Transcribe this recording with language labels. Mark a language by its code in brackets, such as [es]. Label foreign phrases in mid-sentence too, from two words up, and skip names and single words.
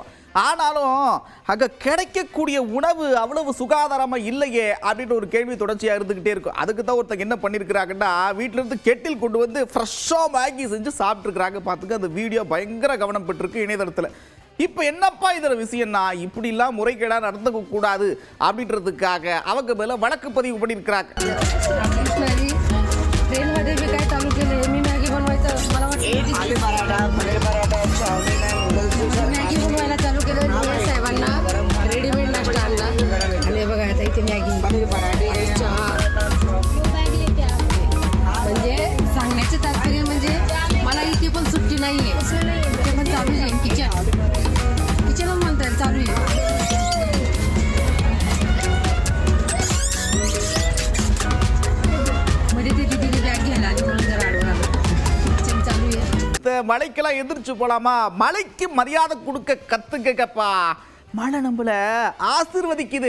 [ta] ஆனாலும் அங்கே கிடைக்கக்கூடிய உணவு அவ்வளவு சுகாதாரமாக இல்லையே அப்படின்ற ஒரு கேள்வி தொடர்ச்சியாக இருந்துக்கிட்டே இருக்கும். அதுக்கு தான் ஒருத்தங்க என்ன பண்ணியிருக்கிறாங்கன்னா, வீட்டிலேருந்து கெட்டில் கொண்டு வந்து ஃப்ரெஷ்ஷாக மேகி செஞ்சு சாப்பிட்ருக்குறாங்க. பார்த்துக்க, அந்த வீடியோ பயங்கர கவனம் பெற்றிருக்கு இணையதளத்தில். இப்போ என்னப்பா இதில் விஷயம்னா, இப்படிலாம் முறைகேடாக நடந்துக்க கூடாது அப்படின்றதுக்காக அவங்க மேலே வழக்கு பதிவு பண்ணியிருக்கிறாங்க. [mr] ट्रेनमध्ये मी काय चालू केलं, मी मॅगी बनवायचं, मला वाटतं मॅगी बनवायला चालू केलं. साहेबांना रेडीमेड नाश्ता आणला आणि बघा आता इथे मॅगी, चहा. म्हणजे सांगण्याचं तात्पर्य म्हणजे मला इथे पण सुट्टी नाही आहे, इथे पण चालू आहे. किचन म्हणतात चालू आहे. [ta] மலைக்கெல்லாம் எதிர்த்து போலாமா? மலைக்கு மரியாதை கொடுக்க கத்துக்கப்பா. மழை நம்மள ஆசீர்வதிக்குது.